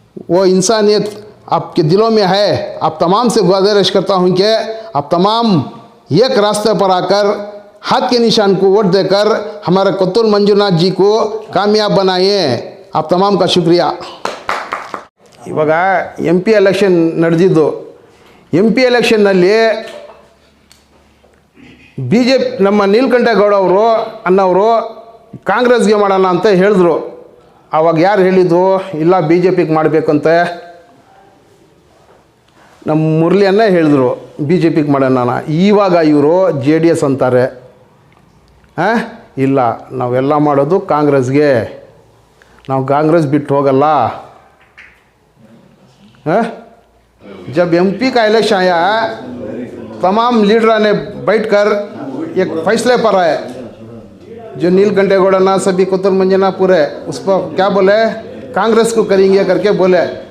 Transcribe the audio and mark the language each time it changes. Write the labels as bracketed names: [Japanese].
[Hindi] वो इंसानियत आपके दिलों में है। आप तमाम से गुजारिश करता हूं कि आप तमाम एक रास्ते पर आकर हाथ के निशान को वोट देकर हमारे कत्तुल मंजूनाथ जी को कामयाब बनाइए। आप तमाम का शुक्रिया। [Kannada] ಇವಾಗ ಎಂ ಪಿ ಎಲೆಕ್ಷನ್ ನಡೆದಿದ್ದು, M P ಎಲೆಕ್ಷನ್ನಲ್ಲಿ B J P ನಮ್ಮ ನೀಲಕಂಠೇಗೌಡ ಅವರು ಅನ್ನೋರು ಕಾಂಗ್ರೆಸ್ಗೆ ಮಾಡೋಣ ಅಂತ ಹೇಳಿದ್ರು. ಆವಾಗ ಯಾರು ಹೇಳಿದ್ದು ಇಲ್ಲ ಬಿ ಜೆ ಪಿಗೆ ಮಾಡಬೇಕಂತೆ? ನಮ್ಮ ಮುರಳಿಯನ್ನೇ ಹೇಳಿದ್ರು ಬಿ ಜೆ ಪಿಗೆ ಮಾಡೋಣ. ಇವಾಗ ಇವರು ಜೆ ಡಿ ಎಸ್ ಅಂತಾರೆ. ಇಲ್ಲ, ನಾವೆಲ್ಲ ಮಾಡೋದು ಕಾಂಗ್ರೆಸ್ಗೆ, ನಾವು ಕಾಂಗ್ರೆಸ್ ಬಿಟ್ಟು ಹೋಗಲ್ಲ. [Hindi] जब एमपी का इलेक्शन आया, तमाम लीडर ने बैठकर एक फैसले पर आए, जो नीलकंठेगौड़ ना सभी कत्तुल मंजूनाथ पूरे उस पर क्या बोले, कांग्रेस को करेंगे करके बोले।